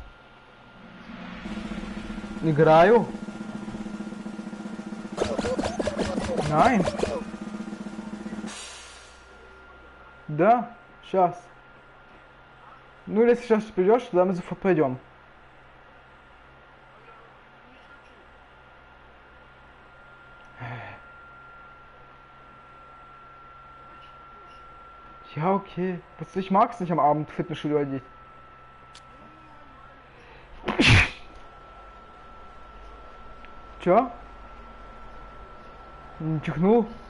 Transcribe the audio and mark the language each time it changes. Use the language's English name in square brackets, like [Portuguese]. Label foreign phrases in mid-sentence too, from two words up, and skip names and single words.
[Russian] Играю. Nein. Да, сейчас. Ну, если сейчас придешь, тогда мы пойдем. [German] Ja, okay. Ich mag's nicht am Abend Fitnessstudio eigentlich. Tja. Juhu.